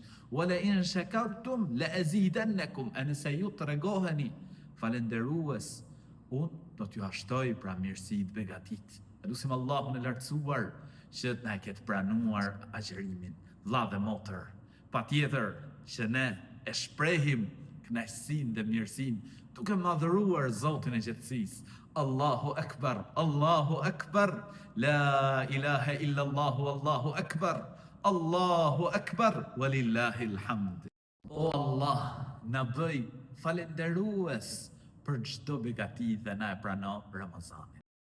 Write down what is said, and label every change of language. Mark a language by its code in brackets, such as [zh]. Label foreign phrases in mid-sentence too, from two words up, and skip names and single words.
[ar] ولئن شكرتم لأزيدنكم. [sq] E nëse ju tregoheni falenderues, unë do t'ju ashtoj pra mirësitë, begatitë. Lutim Allahun e lartësuar që na e ketë pranuar agjërimin. Vlla dhe motër, patjetër që ne e shprehim kënaqësinë dhe mirësinë duke madhëruar Zotin e gjithësisë. [ar] الله أكبر، الله أكبر، لا إله إلا الله، الله أكبر، الله أكبر، ولله الحمد. [sq] O Allah, na bëj falenderues për çdo begati dhe na e prano Ramazanin.